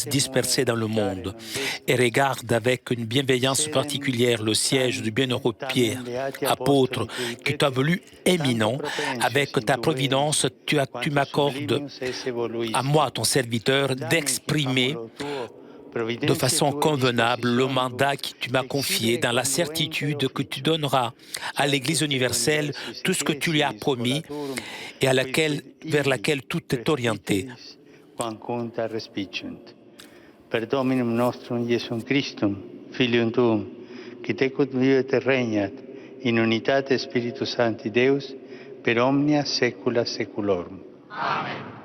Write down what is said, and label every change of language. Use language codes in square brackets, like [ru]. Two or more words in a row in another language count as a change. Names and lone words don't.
[fr] dispersée dans le monde, et regarde avec une bienveillance particulière le siège du bienheureux Pierre, apôtre, que tu as voulu éminent, avec ta providence, tu m'accordes à moi, ton serviteur, d'exprimer de façon convenable le mandat que tu m'as confié dans la certitude que tu donneras à l'Église universelle tout ce que tu lui as promis et vers laquelle tout est orienté. [la] Per Dominum nostrum Iesum Christum, Filium Tuum, qui tecut vivet et regnat in unitate Spiritus Sancti Deus, per omnia saecula saeculorum. Amen.